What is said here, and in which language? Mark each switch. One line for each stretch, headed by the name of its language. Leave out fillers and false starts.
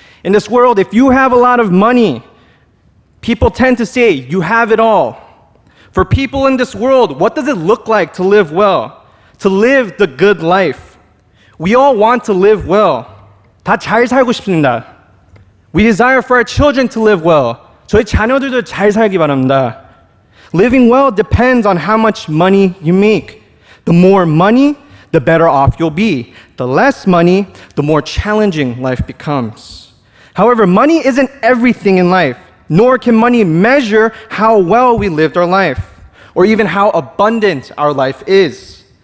English: In this world, if you have a lot of money, people tend to say you have it all. For people in this world, what does it look like to live well? To live the good life. We all want to live well.
Korean: 다 잘 살고 싶습니다.
English: We desire for our children to live well.
Korean: 저희 자녀들도 잘 살기 바랍니다.
English: Living well depends on how much money you make. The more money, the better off you'll be. The less money, the more challenging life becomes. However, money isn't everything in life, nor can money measure how well we lived our life, or even how abundant our life is.